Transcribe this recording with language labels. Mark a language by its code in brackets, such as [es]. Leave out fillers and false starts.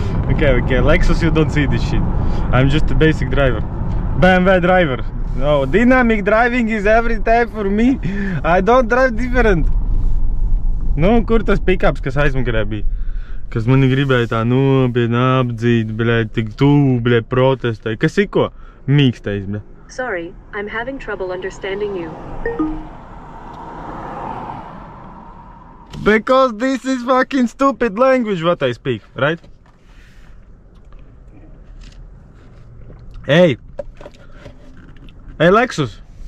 [en] Okay, Lexus, you don't see this shit. I'm just a basic driver. BMW driver. No, dynamic driving is every time for me. I don't drive different. [lv] Nu, kur tas pickups, kas aizmakarē bija? Kas mani gribēja tā nopietni apdzīt, bļaļ, tik tuvu, bļaļ, protestēja. Kas ir ko? Mīkstais, bļaļ. [en] Sorry, I'm having trouble understanding you. Because this is fucking stupid language what I speak, right? Hey! Hey, Lexus!